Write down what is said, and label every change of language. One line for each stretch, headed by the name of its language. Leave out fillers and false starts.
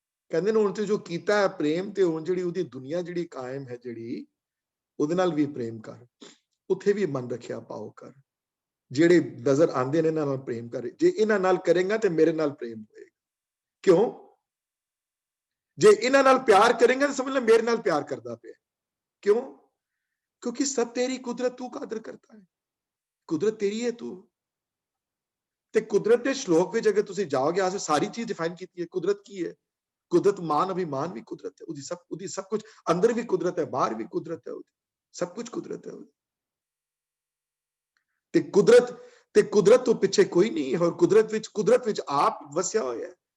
Punjabi: ਕਹਿੰਦੇ ਨੇ ਹੁਣ ਤੇ ਜੋ ਕੀਤਾ ਹੈ ਪ੍ਰੇਮ, ਤੇ ਹੁਣ ਜਿਹੜੀ ਉਹਦੀ ਦੁਨੀਆ ਜਿਹੜੀ ਕਾਇਮ ਹੈ, ਜਿਹੜੀ ਉਹਦੇ ਨਾਲ ਵੀ ਪ੍ਰੇਮ ਕਰ, ਉੱਥੇ ਵੀ ਮਨ ਰੱਖਿਆ ਪਾਓ ਕਰ। ਜਿਹੜੇ ਨਜ਼ਰ ਆਉਂਦੇ ਨੇ ਇਹਨਾਂ ਨਾਲ ਪ੍ਰੇਮ ਕਰ। ਜੇ ਇਹਨਾਂ ਨਾਲ ਕਰੇਗਾ ਤੇ ਮੇਰੇ ਨਾਲ ਪ੍ਰੇਮ ਹੋਏਗਾ। ਕਿਉਂ? ਜੇ ਇਹਨਾਂ ਨਾਲ ਪਿਆਰ ਕਰੇਗਾ ਤਾਂ ਸਮਝ ਲੈ ਮੇਰੇ ਨਾਲ ਪਿਆਰ ਕਰਦਾ ਪਿਆ। ਕਿਉਂ?
Hindi: क्योंकि सब तेरी कुदरत, तू कादर करता है, कुदरत तेरी है तू।
Punjabi: ਤੇ ਕੁਦਰਤ ਦੇ ਸ਼ਲੋਕ ਵਿੱਚ ਅਗਰ ਤੁਸੀਂ ਜਾਓਗੇ ਆਸੇ ਸਾਰੀ ਚੀਜ਼ ਡਿਫਾਈਨ ਕੀਤੀ ਹੈ। ਕੁਦਰਤ ਕੀ ਹੈ? ਕੁਦਰਤ ਮਾਨ ਅਭਿਮਾਨ ਵੀ ਕੁਦਰਤ ਹੈ, ਉਹਦੀ ਸਭ ਕੁਝ ਅੰਦਰ ਵੀ ਕੁਦਰਤ ਹੈ, ਬਾਹਰ ਵੀ ਕੁਦਰਤ ਹੈ, ਉਹਦੀ ਸਭ ਕੁਝ ਕੁਦਰਤ ਹੈ ਉਹਦੀ। ਤੇ ਕੁਦਰਤ ਤੋਂ ਪਿੱਛੇ ਕੋਈ ਨਹੀਂ ਹੈ, ਔਰ ਕੁਦਰਤ ਵਿੱਚ ਆਪ ਵਸਿਆ ਹੋਇਆ ਹੈ।